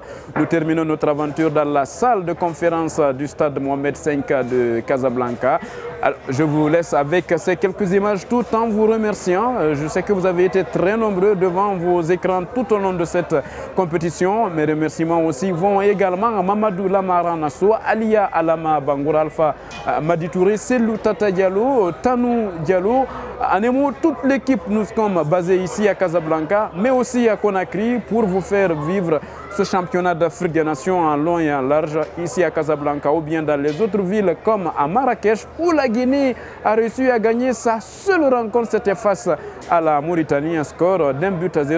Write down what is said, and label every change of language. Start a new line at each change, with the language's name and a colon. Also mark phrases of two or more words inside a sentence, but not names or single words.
French: Nous terminons notre aventure dans la salle de conférence du stade Mohamed V de Casablanca. Alors, je vous laisse avec ces quelques images tout en vous remerciant. Je sais que vous avez été très nombreux devant vos écrans tout au long de cette compétition. Mes remerciements aussi vont également à Mamadou Lamara Nassou, Alia Alama Bangour Alpha, Madi Touré, Selou Tata Diallo, Tanou Diallo, Anemo, toute l'équipe nous sommes basés ici à Casablanca, mais aussi à Conakry pour vous faire vivre ce championnat d'Afrique des Nations en long et en large ici à Casablanca ou bien dans les autres villes comme à Marrakech où la Guinée a réussi à gagner sa seule rencontre, c'était face à la Mauritanie, un score d'1-0.